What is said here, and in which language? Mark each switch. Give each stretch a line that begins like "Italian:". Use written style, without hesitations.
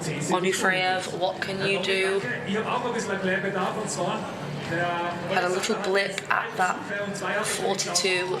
English: Onufreyev, what can you do?
German: Ich habe auch ein bisschen Erklärbedarf, und zwar
English: Had a little blip at that 42.